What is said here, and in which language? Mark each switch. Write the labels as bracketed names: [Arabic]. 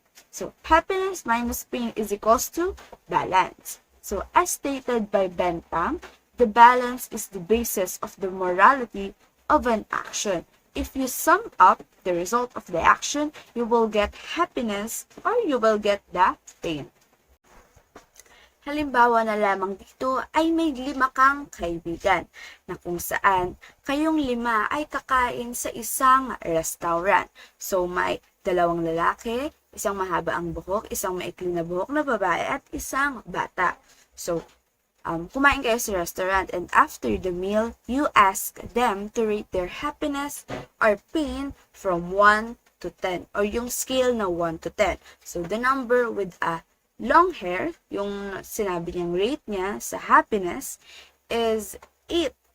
[English] So, happiness minus pain is equals to balance. So, as stated by Bentham, the balance is the basis of the morality of an action. If you sum up the result of the action, you will get happiness or you will get the pain. [Filipino] Halimbawa na lamang dito ay may 5 kang kaibigan na kung saan kayong 5 ay kakain sa isang restaurant. So may 2 lalaki, isang mahaba ang buhok, isang maikli na buhok na babae at isang bata. [English] So [Filipino] kumain kayo sa restaurant [English] and after the meal, you ask them to rate their happiness or pain from 1 to 10 [Filipino] or yung scale na [English] 1 to 10. So the number with a long hair, [Filipino] yung sinabi niyang rate niya sa [English] happiness is 8.